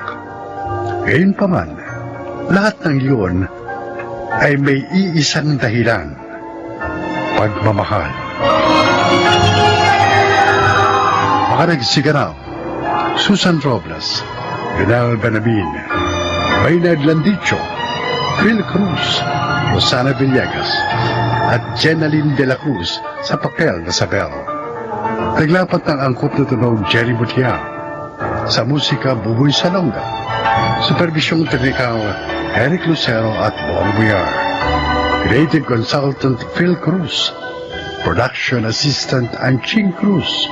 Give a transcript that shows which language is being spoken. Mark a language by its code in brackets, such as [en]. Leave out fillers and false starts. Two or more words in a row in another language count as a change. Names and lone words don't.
[tl] Gayunpaman, lahat ng iyon ay may iisang dahilan: pagmamahal. Mga nagsiganaw: Susan Robles, Yunel Benamin, Maynard Landicho, Phil Cruz, Rosana Villegas, at Jenaline de la Cruz sa papel na Isabel. Naglapat ng angkop na tunog Jerry Butia. Sa musika, Buboy Salonga. Supervisyong teknikal, Eric Lucero at Bon Buyar. [en] Creative Consultant Phil Cruz. Production Assistant Anching Cruz.